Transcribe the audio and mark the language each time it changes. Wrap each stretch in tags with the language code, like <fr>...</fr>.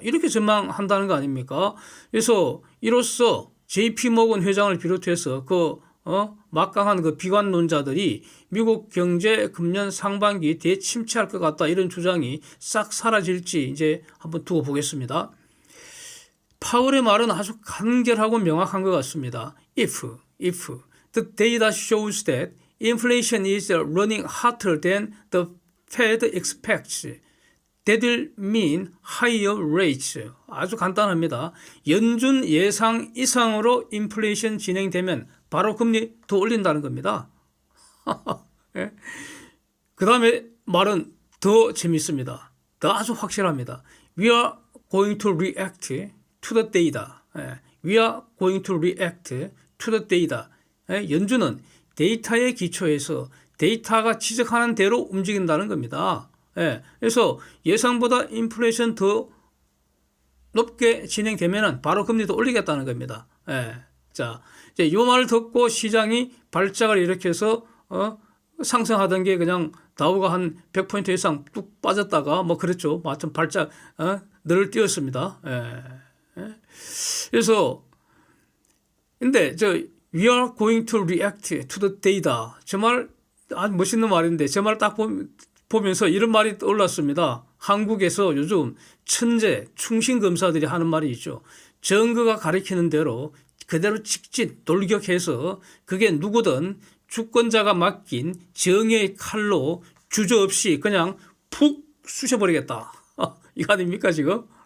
<ko>이렇게 전망한다는 거 아닙니까? 그래서 이로써 JP 모건 회장을 비롯해서 막강한 그 비관론자들이 미국 경제 금년 상반기 대침체할 것 같다 이런 주장이 싹 사라질지 이제 한번 두고 보겠습니다. 파월의 말은 아주 간결하고 명확한 것 같습니다.</ko> <en>If the data shows that inflation is running hotter than the Fed expects, that will mean higher rates.</en> <ko>아주 간단합니다. 연준 예상 이상으로 인플레이션 진행되면 바로 금리 더 올린다는 겁니다. 예? 그 다음에 말은 더 재밌습니다. 더 아주 확실합니다.</ko> <en>We are going to react to the data.</en> <ko>예.</ko> <en>We are going to react to the data.</en> <ko>예? 연준은 데이터에 기초해서 데이터가 지적하는 대로 움직인다는 겁니다. 예. 그래서 예상보다 인플레이션 더 높게 진행되면 바로 금리도 올리겠다는 겁니다. 예. 자, 이제 이 말을 듣고 시장이 발작을 일으켜서 상승하던 게 그냥 다우가 한 100포인트 이상 뚝 빠졌다가 뭐 그랬죠. 마침 발작 늘을 띄웠습니다. 예. 예. 그래서 근데</ko> <en>we are going to react to the data.</en> <ko>저 말 아주 멋있는 말인데 저 말 딱 보면서 이런 말이 떠올랐습니다. 한국에서 요즘 천재 충신 검사들이 하는 말이 있죠. 증거가 가리키는 대로 그대로 직진 돌격해서 그게 누구든 주권자가 맡긴 정의의 칼로 주저없이 그냥 푹 쑤셔버리겠다. 이거 아닙니까 지금?</ko>